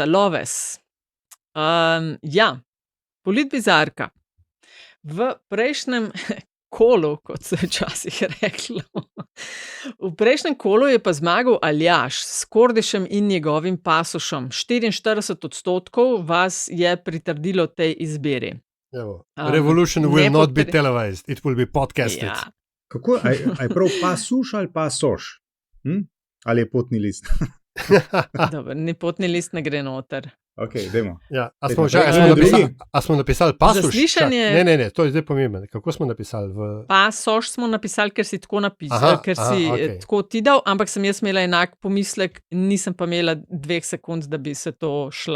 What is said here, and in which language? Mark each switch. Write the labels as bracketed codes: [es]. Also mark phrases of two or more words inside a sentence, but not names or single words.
[sl] Loves. Ja, politbizarka. V prejšnjem kolu, kot se je včasih reklo. V prejšnjem kolu je pa zmagal Aljaž s Kordišem in njegovim Pasošem. 44% vas je pritrdilo tej izbiri. [en] Revolution will not be televised, it will be podcasted. [sl] Ja. Kako, a je prav Pasuš ali Pasoš? Ali je potni list? Dobro, ni potni list, ne gre noter. Ok, dajmo. Ja, a smo napisali Pasoš? Zaslišanje... Ne, to je zdaj pomembno. Kako smo napisali? Pasoš smo napisali, ker si tako napisal, tako ti dal, ampak sem jaz imela enak pomislek, nisem pa imela 2 sekund, da bi se to šla.